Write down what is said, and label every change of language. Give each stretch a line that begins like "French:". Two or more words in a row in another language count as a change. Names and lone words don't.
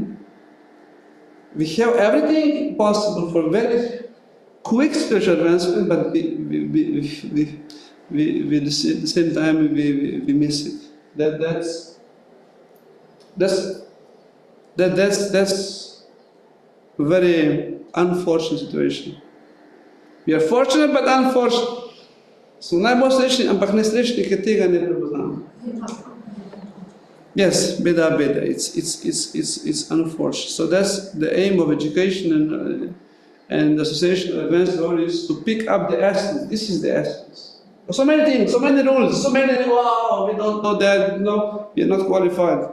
English: We have everything possible for very quick spiritual advancement, but we at the same time we miss it. That's a very unfortunate situation. We are fortunate but unfortunate.
Slovenian: Smo najbolj srečni, ampak nesrečni, ker tega ne prepoznamo.
English: Yes, beda. It's unfortunate. So that's the aim of education and the Association of Advanced Devotees, to pick up the essence. This is the essence. So many things, so many rules, so many, wow, we don't know that, no, we are not qualified.